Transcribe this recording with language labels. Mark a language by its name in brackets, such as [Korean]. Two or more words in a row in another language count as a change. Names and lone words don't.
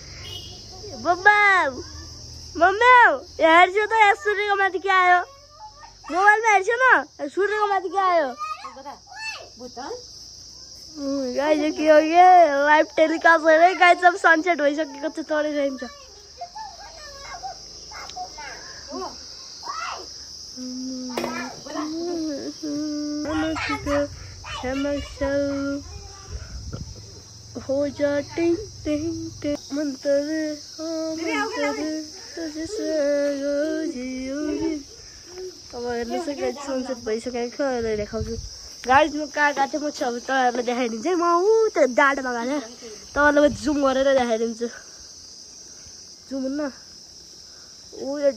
[Nepali] मम्मी यहाँ हेर्छु त यहाँ सूर्यको माथि के आयो मोबाइलमा हेर्छु न सूर्यको माथि के आयो गाइस के हो के [English] live telecast [Nepali] हेरे गाइस अब सनसेट भइसकेको छ तरै जान्छ हो जा टिंग टिंग टिंग मंतर अब हेर्नुहोस् है गाइस सनसेट भइसकेको छ अहिले देखाउँछु गाइस म कहाँ गएको थिएँ म छ तपाईँहरूलाई देखाइदिन्छु है म ऊ त्यो डाँडामा गएको थिएँ तपाईँलाई म जुम गरेर देखाइदिन्छु जुम न ऊ यो